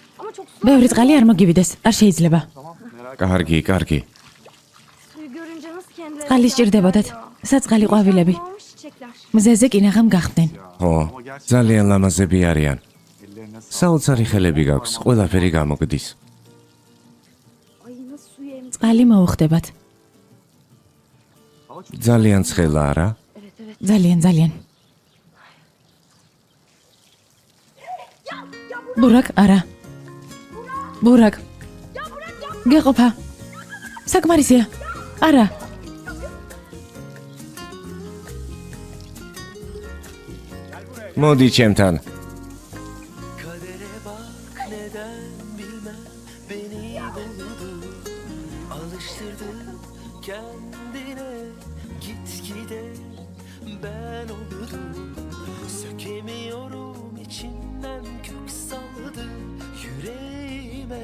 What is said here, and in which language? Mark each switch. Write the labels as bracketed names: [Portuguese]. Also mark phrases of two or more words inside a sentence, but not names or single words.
[Turkish] ama çok su. [Georgian] ბევრი წყალი არ მოგივიდეს, არ შეიძლება. კარგი, კარგი. [Turkish] Suyu görünce nasıl kendileri [Georgian] წყალი სჭირდებოდათ. საწყალი ყვავილები. [Turkish] olmuş çiçekler. [Georgian] მზეზე კინაღამ გახდნენ. ხო, ძალიან ლამაზები არიან. [Turkish] Ellerine sağlık. [Georgian] საოცარი ხელები გაქვს, ყველაფერი გამოგდის. [Turkish] Ay nasıl suyu emdi. [Georgian] წყალი მოუხდებათ. [Turkish] Hava çok [Georgian] ძალიან ცხელა არა? [Turkish] Evet evet. [Georgian] ძალიან. ბურაკ, არა. ბურაკ. გეყოფა. საკმარისია. არა. მოდი ჩემთან. [Turkish] Kadere bak neden bilmem beni buldu. Alıştırdı kendine gitgide ben oldum. Sökemiyorum içinden kök saldı yüreğime.